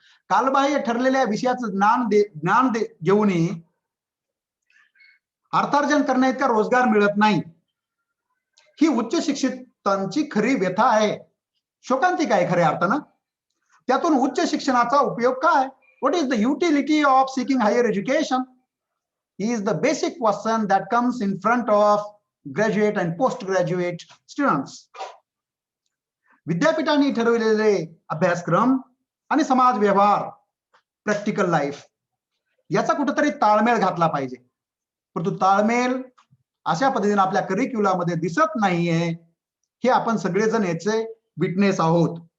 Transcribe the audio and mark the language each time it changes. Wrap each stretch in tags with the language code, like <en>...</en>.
<mr>कालबाह्य ठरलेल्या विषयाचं ज्ञान घेऊनही अर्थार्जन करण्याइतका रोजगार मिळत नाही, ही उच्च शिक्षितांची खरी व्यथा आहे, शोकांतिका आहे खऱ्या अर्थानं. त्यातून उच्च शिक्षणाचा उपयोग काय?</mr> <en>What is the utility of seeking higher education is the basic question that comes in front of graduate and postgraduate students.</en> <mr>विद्यापीठांनी ठरवलेले अभ्यासक्रम आणि समाज व्यवहार, प्रॅक्टिकल लाईफ याचा कुठेतरी ताळमेळ घातला पाहिजे, परंतु ताळमेळ अशा पद्धतीने आपल्या करिक्युलामध्ये दिसत नाहीये, हे आपण सगळेजण याचे विटनेस आहोत.</mr>